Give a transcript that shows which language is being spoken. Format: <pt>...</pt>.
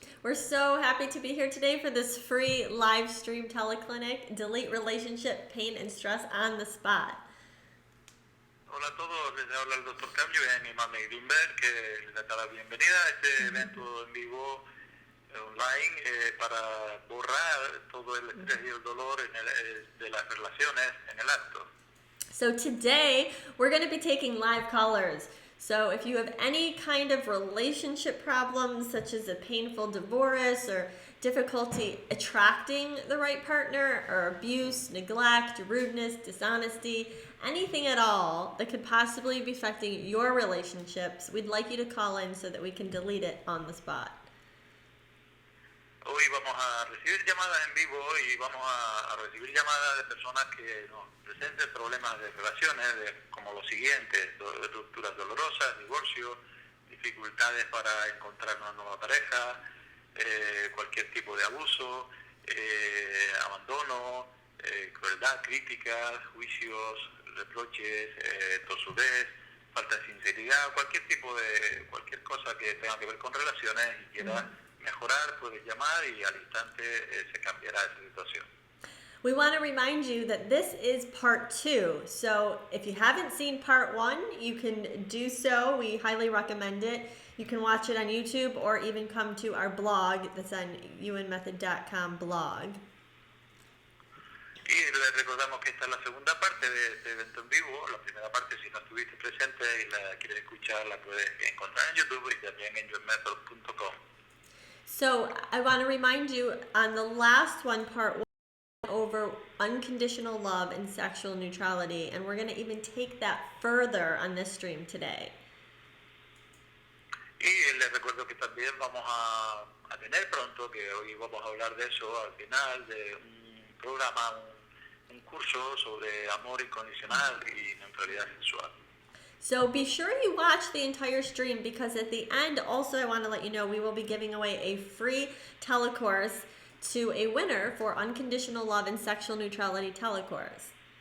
<en>We're so happy to be here today for this free live stream teleclinic, Delete Relationship, Pain, and Stress on the Spot.</en> <es>Hola a todos, les habla el doctor Cam Yuen y Marnie Greenberg, que les da la bienvenida a este evento en vivo online para borrar todo el estrés y el dolor de las relaciones en el acto.</es> <en>So today, we're going to be taking live callers. So if you have any kind of relationship problems, such as a painful divorce or difficulty attracting the right partner, or abuse, neglect, rudeness, dishonesty, anything at all that could possibly be affecting your relationships, we'd like you to call in so that we can delete it on the spot.</en> <es>Hoy vamos a recibir llamadas en vivo y vamos a recibir llamadas de personas que nos presenten problemas de relaciones, como los siguientes: rupturas dolorosas, divorcio, dificultades para encontrar una nueva pareja, cualquier tipo de abuso, abandono, crueldad, críticas, juicios, reproches, tosudez, falta de sinceridad, cualquier cosa que tenga que ver con relaciones y quiera mejorar, puedes llamar y al instante se cambiará esa situación.</es> <en>We want to remind you that this is part 2. So if you haven't seen part 1, you can do so. We highly recommend it. You can watch it on YouTube or even come to our blog that's on yuenmethod.com blog.</en> <es>Y les recordamos que esta es la segunda parte de este evento en vivo. La primera parte, si no estuviste presente y la quieres escuchar, la puedes encontrar en YouTube y también en yuenmethod.com.</es> <en>So I want to remind you, on the last one, part 1, over unconditional love and sexual neutrality, and we're going to even take that further on this stream today.</en> <es>Y les recuerdo que también vamos a tener pronto, que hoy vamos a hablar de eso al final de un programa, un curso sobre amor incondicional y neutralidad sexual.</es> <en>So be sure you watch the entire stream, because at the end, also I want to let you know we will be giving away a free telecourse to a winner for Unconditional Love and Sexual Neutrality telecourse.</en>